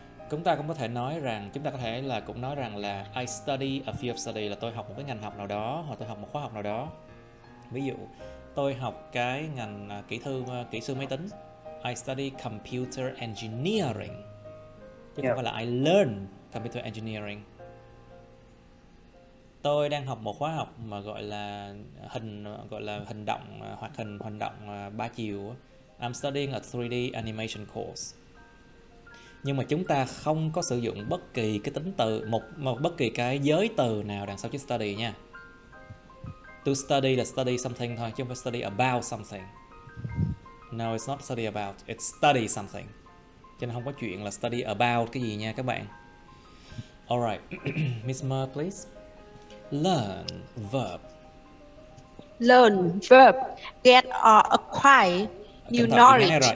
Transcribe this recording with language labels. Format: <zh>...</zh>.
<vi>Chúng ta cũng có thể nói rằng, cũng nói rằng là</vi> <en>I study a field of study,</en> <vi>là tôi học một cái ngành học nào đó, hoặc tôi học một khóa học nào đó. Ví dụ, tôi học cái ngành kỹ sư máy tính.</vi> <en>I study computer engineering.</en> <vi>Chứ không phải là</vi> <en>I learn computer engineering.</en> <vi>Tôi đang học một khóa học mà gọi là hành động hoạt hình, hành động 3 chiều.</vi> <en>I'm studying a 3D animation course.</en> <vi>Nhưng mà chúng ta không có sử dụng bất kỳ cái tính từ bất kỳ cái giới từ nào đằng sau chữ study nha.</vi> <en>To study là study something</en> <vi>thôi, chứ không phải</vi> <en>study about something. No, it's not study about, it's study something.</en> <vi>Cho nên không có chuyện là study about cái gì nha các bạn.</vi> <en>Alright, Miss Mer, please. Learn verb. Learn verb. Get or acquire new knowledge.</en>